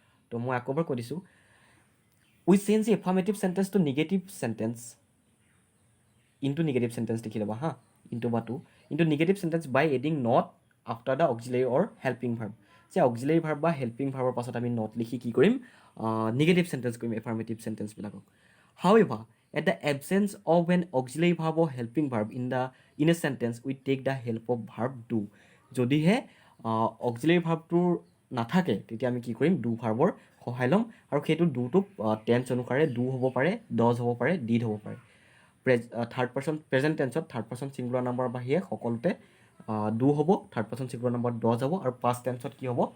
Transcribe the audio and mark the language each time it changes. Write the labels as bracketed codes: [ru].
[as] তো মই আকৌ এবাৰ কৈ দিছোঁ, [en] we change affirmative sentence to negative sentence into negative sentence [as] লিখি ল'বা হা, [en] Into বা to, into negative sentence by adding not after the auxiliary or helping verb. [as] যে অক্সিলাৰী ভাৰ্ব বা হেল্পিং ভাৰ্বৰ পাছত আমি নট লিখি কি কৰিম? নিগেটিভ চেণ্টেন্স কৰিম affirmative চেণ্টেন্সবিলাকক। [en] However, at the absence of an auxiliary verb or helping verb in a sentence, we take the help of verb do. [as] যদিহে auxiliary ভাৰ্বটোৰ নাথাকে, তেতিয়া আমি কি কৰিম? ডু ভাৰ্বৰ সহায় ল'ম, আৰু সেইটো ডুটো টেন্স অনুসাৰে ডু হ'ব পাৰে, ডজ হ'ব পাৰে, ডিড হ'ব পাৰে। Third person present টেন্সত third person singular number বাহিৰে সকলোতে ডু হ'ব, third person singular number dodge হ'ব, আৰু পাষ্ট টেন্সত কি হ'ব?